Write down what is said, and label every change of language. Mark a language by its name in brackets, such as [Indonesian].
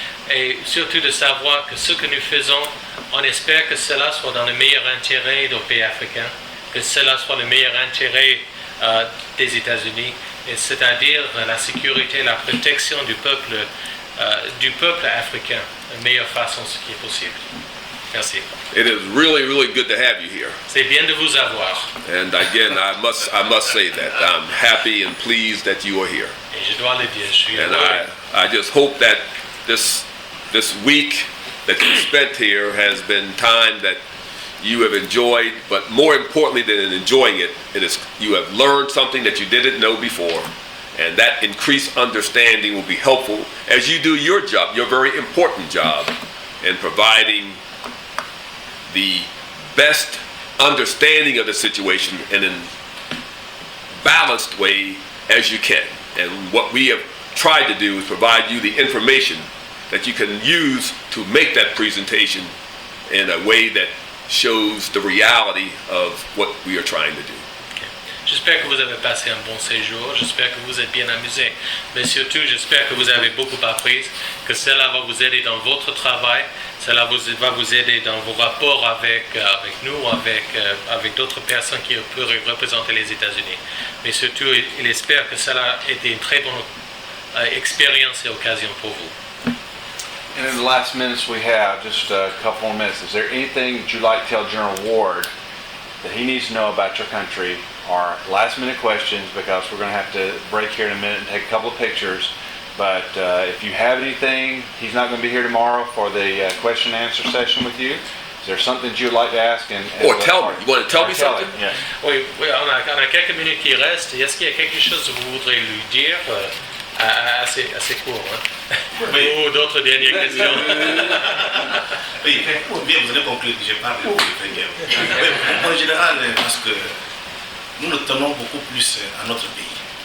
[French] Et surtout de savoir que ce que nous faisons, on espère que cela soit dans le meilleur intérêt des pays africains, que cela soit le meilleur intérêt des États-Unis, et c'est-à-dire la sécurité, la protection du peuple africain, de meilleure façon ce qui est possible. Merci. [English] It is really, really good to have you here. [French] C'est bien de vous avoir. [English] And again, I must say that I'm happy and pleased that you are here. [French] Et je dois le dire, je suis [English] And [French] heureux. [English] I just hope that this week that you spent here has been time that you have enjoyed, but more importantly than enjoying it, you have learned something that you didn't know before. And that increased understanding will be helpful as you do your job, your very important job, in providing the best understanding of the situation in a balanced way as you can. And what we have tried to do is provide you the information that you can use to make that presentation in a way that shows the reality of what we are trying to do. [French] J'espère que vous avez passé un bon séjour, j'espère que vous êtes bien amusé, mais surtout j'espère que vous avez beaucoup appris, que cela va vous aider dans votre travail, cela va vous aider dans vos rapports avec nous, avec d'autres personnes qui peuvent représenter les États-Unis. Mais surtout, il espère que cela a été une très bonne expérience et occasion pour vous. [English] And in the last minutes we have, just a couple more minutes, is there anything that you'd like to tell General Ward that he needs to know about your country, or last minute questions, because we're going to have to break here in a minute and take a couple of pictures. But if you have anything, he's not going to be here tomorrow for the question and answer session with you. Is there something that you would like to ask? Or tell me. You want to tell me something? Yes. [French] Oui, on a quelques minutes qui restent. Est-ce qu'il y a quelque chose que vous voudrez lui dire assez court, hein? Oui. Ou d'autres dernières questions? Oui, bien, vous allez conclure que je parle de très bien. Oui, en général, parce que nous tenons beaucoup plus à notre pays.